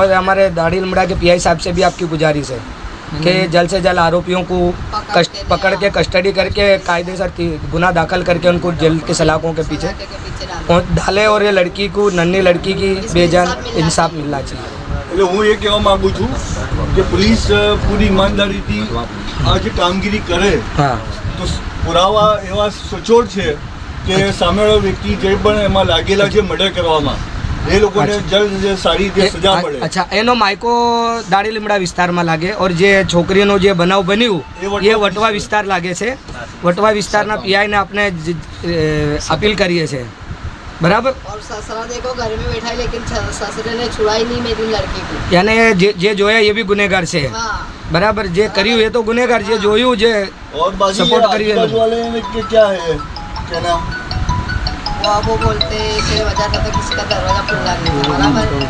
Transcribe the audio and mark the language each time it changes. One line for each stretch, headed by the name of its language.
Hindi: और हमारे दाढ़ी लिमड़ा के पीआई साहब से भी आपकी गुजारिश है कि जल्द से जल्द आरोपियों को पकड़ के कस्टडी करके कायदेसर गुना दाखिल करके उनको जेल के सलाखों के पीछे डाले और ये लड़की को, नन्ही लड़की की बेजान इंसाफ मिलना चाहिए।
Gujarati: એટલે હું એ કહેવા માંગુ છું કે પોલીસ પૂરી ઈમાનદારીથી આ જે કામગીરી કરે તો પુરાવા એવા સચોટ છે કે સામેવાળો વ્યક્તિ જે પણ એમાં લાગેલા છે મર્ડર કરવામાં એ લોકોને જલ્દ સારી રીતે સજા મળે। અચ્છા, એનો માયકો દાડી લીમડા વિસ્તારમાં લાગે और જે છોકરીનો જે બનાવ બન્યું એ વટવા વિસ્તાર લાગે છે। વટવા વિસ્તારના પીઆઈને આપણે અપીલ કરીએ છીએ बराबर।
Hindi: और ससुरा देखो घर में बैठा है लेकिन ससुरे ने छुड़ाई नहीं मेरी लड़की को। यानी जे जो है ये भी गुनेगार से हाँ। बराबर। जे करी हुई है तो गुनेगार, जे जोयू जे सपोर्ट करी आजू-बाजू वाले के क्या है कहना? वो बोलते कि वजह था तो किसी का दरवाजा खुला नहीं था बराबर।